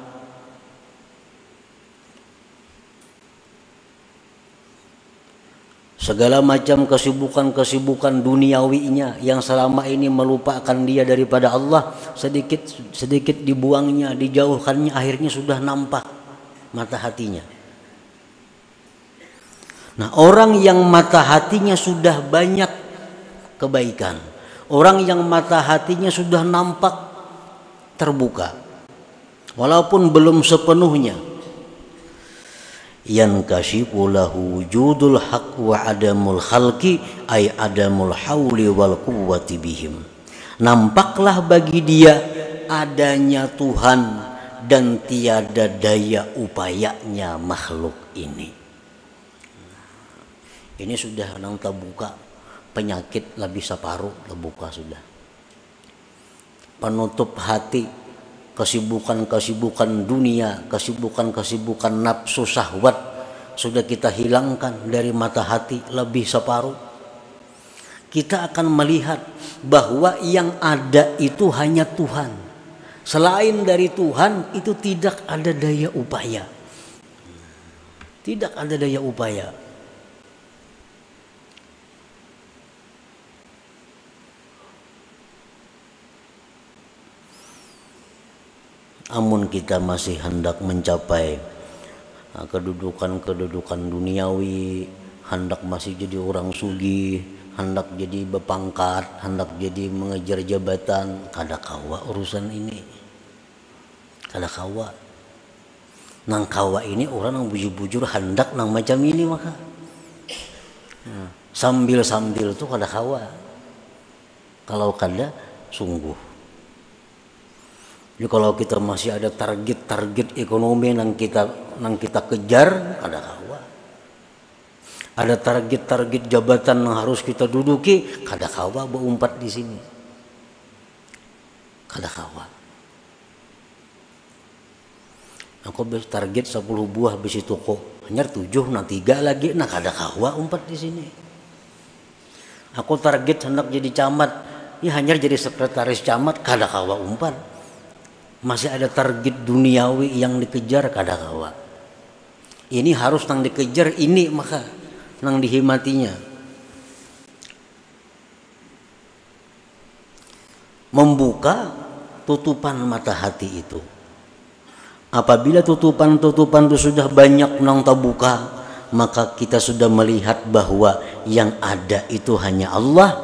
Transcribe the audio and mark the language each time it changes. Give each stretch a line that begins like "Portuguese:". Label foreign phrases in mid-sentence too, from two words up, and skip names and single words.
Indonesian: Segala macam kesibukan-kesibukan duniawinya yang selama ini melupakan dia daripada Allah, sedikit dibuangnya, dijauhkannya, akhirnya sudah nampak mata hatinya. Nah, orang yang mata hatinya sudah banyak kebaikan, orang yang mata hatinya sudah nampak terbuka, walaupun belum sepenuhnya,
Arabic: ينكشف له وجود الحق وعدم الخلق أي عدم الحول والقوة بهم.
Indonesian: Nampaklah bagi dia adanya Tuhan dan tiada daya upayanya makhluk ini.
Banjar: Ini sudah nang terbuka, penyakit lebih separuh terbuka sudah.
Indonesian: Penutup hati, kesibukan-kesibukan dunia, kesibukan-kesibukan nafsu syahwat sudah kita hilangkan dari mata hati lebih separuh. Kita akan melihat bahwa yang ada itu hanya Tuhan. Selain dari Tuhan itu tidak ada daya upaya. Tidak ada daya upaya.
Banjar: Amun kita masih hendak mencapai kedudukan duniawi, hendak masih jadi orang sugih, hendak jadi berpangkat, hendak jadi mengejar jabatan, kada kawa urusan ini. Kada kawa. Nang kawa ini orang yang bujur-bujur hendak nang macam ini maka. Sambil-sambil tuh kada kawa. Kalau kada sungguh. Jadi kalau kita masih ada target ekonomi yang kita kejar, ada kawa.
Indonesian: Ada target jabatan yang harus kita duduki,
Banjar: kada kawa berumpat di sini. Kada kawa. Aku target 10 buah besi toko, hanya 7 nah 3 lagi, nah kada kawa umpat di sini. Aku target hendak jadi camat, ya hanya jadi sekretaris camat, kada kawa umpat. Masih ada target duniawi yang dikejar kada kawa. Ini harus nang dikejar ini maka nang dihimatinya.
Indonesian: Membuka tutupan mata hati itu. Apabila tutupan-tutupan itu sudah banyak nang terbuka, maka kita sudah melihat bahwa yang ada itu hanya Allah.